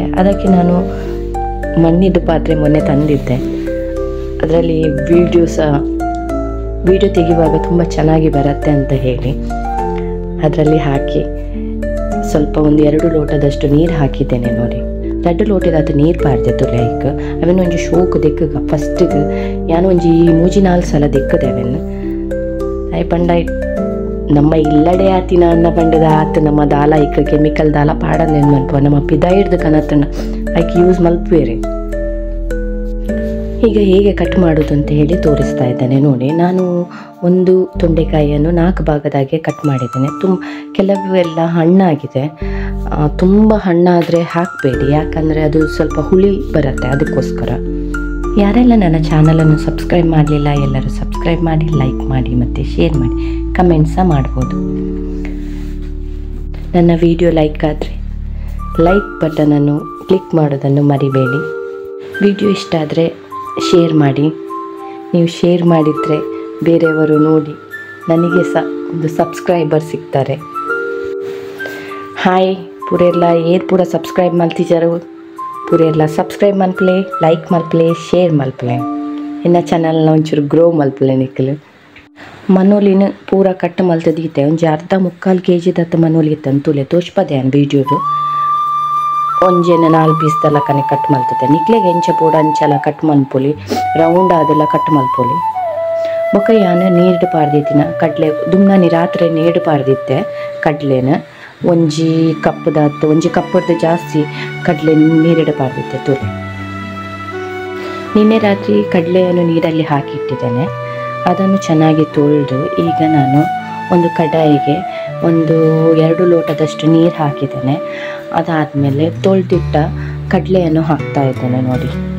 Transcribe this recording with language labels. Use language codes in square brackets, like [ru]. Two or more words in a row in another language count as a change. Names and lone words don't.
[kn] ಅದಕ್ಕೆ ನಾನು ಮಣ್ಣಿದ್ದು ಪಾತ್ರೆ ಮೊನ್ನೆ ತಂದಿದ್ದೆ. ಅದರಲ್ಲಿ ವಿಡಿಯೋ ತೆಗೆಯುವಾಗ ತುಂಬ ಚೆನ್ನಾಗಿ ಬರುತ್ತೆ ಅಂತ ಹೇಳಿ ಅದರಲ್ಲಿ ಹಾಕಿ ಸ್ವಲ್ಪ ಒಂದು 2 ಲೋಟದಷ್ಟು ನೀರು ಹಾಕಿದ್ದೇನೆ. [tcy] ನೋಡಿ 2 ಲೋಟದ ನೀರು ಪಾರ್ದಿತ್ತು ಲೈಕ್ ಅವೇನು ಒಂಜಿ ಶೋಕ್ ದೆಕ್ಕಗ ಫಸ್ಟಿಗೆ ಯಾನು ಒಂಜಿ 3-4 ಸಲ ದೆಕ್ಕದೆ ಅವೆನ್ನು ಐ ಪಂಡ ನಮ್ಮ ಇಲ್ಲಡೆ ಆತಿನ ಅನ್ನ ಪಂಡದ ಆತು ನಮ್ಮ ದಾಲ ಇಕ್ಕ ಕೆಮಿಕಲ್ ದಾಲ ಪಾಡಂದೇನು ಮಲ್ಪುವ ನಮ್ಮ ಪಿದ ಹಿಡ್ದು ಕನತನ ಐಕ್ ಯೂಸ್ ಮಲ್ಪುವೇರೆ. [kn] ಈಗ ಹೇಗೆ ಕಟ್ ಮಾಡೋದು ಅಂತ ಹೇಳಿ ತೋರಿಸ್ತಾ ಇದ್ದೇನೆ ನೋಡಿ. ನಾನು ಒಂದು ತೊಂಡೆಕಾಯಿಯನ್ನು 4 ಭಾಗದಾಗೆ ಕಟ್ ಮಾಡಿದ್ದೇನೆ. ಕೆಲವೆಲ್ಲ ಹಣ್ಣಾಗಿದೆ. ತುಂಬ ಹಣ್ಣಾದರೆ ಹಾಕಬೇಡಿ, ಯಾಕಂದರೆ ಅದು ಸ್ವಲ್ಪ ಹುಳಿ ಬರುತ್ತೆ. ಅದಕ್ಕೋಸ್ಕರ ಯಾರೆಲ್ಲ ನನ್ನ ಚಾನಲನ್ನು ಸಬ್ಸ್ಕ್ರೈಬ್ ಮಾಡಲಿಲ್ಲ ಎಲ್ಲರೂ ಸಬ್ಸ್ಕ್ರೈಬ್ ಮಾಡಿ, ಲೈಕ್ ಮಾಡಿ ಮತ್ತು ಶೇರ್ ಮಾಡಿ, ಕಮೆಂಟ್ ಸಹ ಮಾಡ್ಬೋದು. ನನ್ನ ವಿಡಿಯೋ ಲೈಕ್ ಆದರೆ ಲೈಕ್ ಬಟನನ್ನು ಕ್ಲಿಕ್ ಮಾಡೋದನ್ನು ಮರಿಬೇಡಿ. ವಿಡಿಯೋ ಇಷ್ಟ ಆದರೆ ಶೇರ್ ಮಾಡಿ. ನೀವು ಶೇರ್ ಮಾಡಿದರೆ ಬೇರೆಯವರು ನೋಡಿ ನನಗೆ ಸಹ ಒಂದು ಸಬ್ಸ್ಕ್ರೈಬರ್ ಸಿಗ್ತಾರೆ. [tcy] ಹಾಯ್ ಪೂರೆಲ್ಲ ಪೂರ ಸಬ್ಸ್ಕ್ರೈಬ್ ಮಲ್ತಿಜರು ಪೂರೆಲ್ಲ ಸಬ್ಸ್ಕ್ರೈಬ್ ಮಲ್ಪಲೆ, ಲೈಕ್ ಮಲ್ಪಲೆ, ಶೇರ್ ಮಲ್ಪಲೆ. ಇನ್ನು ಚಾನಲ್ನ ಒಂಚೂರು ಗ್ರೋ ಮಲ್ಪಲೆ ನಿಕ್ಕಲು. ಮನೋಲಿನ ಪೂರ ಕಟ್ ಮಲ್ತದೀತೆ ಒಂಜಿ ಅರ್ಧ ಮುಕ್ಕಾಲು ಕೆಜಿದತ್ತ ಮನೋಲಿ ಇತ್ತಂತೂಲೆ ತೋಚ್ಪದೆ ಅನ್ ವೀಡಿಯೋಡು. ಒಂಜೇನ 4 ಪೀಸ್ದೆಲ್ಲ ಕನೆ ಕಟ್ ಮಲ್ತದೆ ನಿಕ್ಲೆಗೆ ಎಂಚ ಪೂಡ ಅಂಚೆಲ್ಲ ಕಟ್ ಮಲ್ಪೊಲಿ, ರೌಂಡ್ ಅದೆಲ್ಲ ಕಟ್ ಮಲ್ಪೊಲಿ. ಬೊಕ್ಕ ಯಾನ ನೀರ್ಡು ಪಾರ್ದಿತ್ತಿನ ಕಡ್ಲೆ ದುಮ್ನಾನಿ ರಾತ್ರಿ ನೀರ್ಡು ಪಾರ್ದಿತ್ತೆ ಕಡ್ಲೆನ ಒಂಜಿ ಕಪ್ಪದ ಜಾಸ್ತಿ ಕಡಲೆ ನೀರಿಡ ಪಾರ್ದಿತ್ತೆ ತೂಲೆ. [kn] ನಿನ್ನೆ ರಾತ್ರಿ ಕಡಲೆಯನ್ನು ನೀರಲ್ಲಿ ಹಾಕಿಟ್ಟಿದ್ದೇನೆ. ಅದನ್ನು ಚೆನ್ನಾಗಿ ತೊಳೆದು ಈಗ ನಾನು ಒಂದು ಕಡಾಯಿಗೆ ಒಂದು 2 ಲೋಟದಷ್ಟು ನೀರು ಹಾಕಿದ್ದೇನೆ. ಅದಾದಮೇಲೆ ತೊಳೆದಿಟ್ಟ ಕಡಲೆಯನ್ನು ಹಾಕ್ತಾ ಇದ್ದೇನೆ ನೋಡಿ.